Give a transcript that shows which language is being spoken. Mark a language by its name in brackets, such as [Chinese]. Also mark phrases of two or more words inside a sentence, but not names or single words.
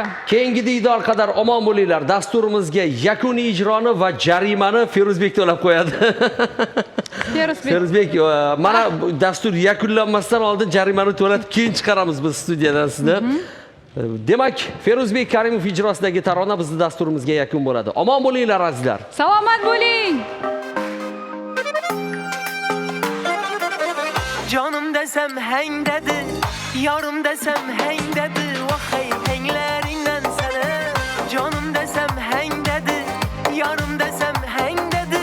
[Uzbek] Keyingi diydor qadar omon bo'linglar. Dasturimizga yakuniy ijroni va jarimani Feruzbek to'lab qo'yadi. Feruzbek, mana dastur yakunlanmasdan oldin jarimani to'latib keyin chiqaramiz biz studiyadan sizni. Demak, Feruzbek Karimov ijrosidagi tarona bizning dasturimizga yakun bo'ladi. Omon bo'linglar azizlar. Salomat bo'ling. [Turkish] Canım desem heng dedi, yarım desem heng dedi. Vay henglerinden sana. Canım desem heng dedi, yarım desem heng dedi.